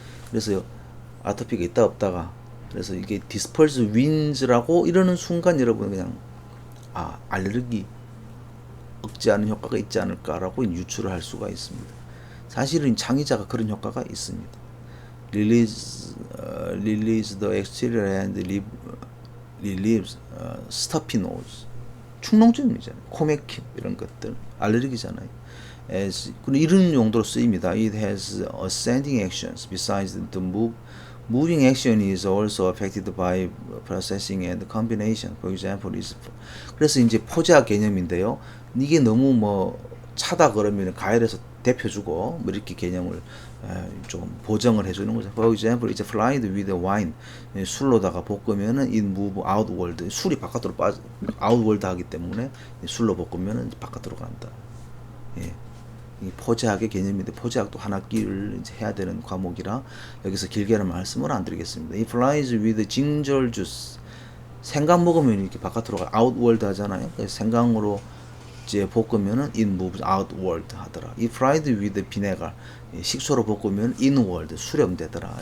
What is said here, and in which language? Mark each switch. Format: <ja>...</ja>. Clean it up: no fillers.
<ko>그래서 아토피가 있다 없다가 그래서 이게</ko> <en>disperse winds</en> <ko>라고 이러는 순간 여러분 그냥 알레르기 억제하는 효과가 있지 않을까라고 유추를 할 수가 있습니다. 사실은 창의자가 그런 효과가 있습니다.</ko> <en>Release the exterior and relieves stuffy nose.</en> <ko>축농증이잖아요. 코맥힘 이런 것들 알레르기잖아요. 이런 용도로 쓰입니다.</ko> <en>It has ascending actions besides the moving action is also affected by processing and combination. For example,</en> <ko>그래서 이제 포제학 개념인데요. 이게 너무 차다 그러면 가열해서 대표주고 이렇게 개념을 좀 보정을 해주는 거죠.</ko> <en>For example, it's fried with wine.</en> <ko>술로다가 볶으면은</ko> <en>it move outward.</en> <ko>술이 바깥으로 outward 하기 때문에 술로 볶으면은 바깥으로 간다. 예. 이 포제학의 개념인데 포제학도 한 학기를 이제 해야 되는 과목이라 여기서 길게는 말씀을 안 드리겠습니다.</ko> <en>It flies with ginger juice.</en> <ko>생강 먹으면 이렇게 바깥으로 outward 하잖아요. 그래서 생강으로 이제 볶으면은</ko> <en>it moves outward</en> <ko>하더라.</ko> <en>It fried with vinegar.</en> <ko>식초로 볶으면 inward 수렴되더라.</ko>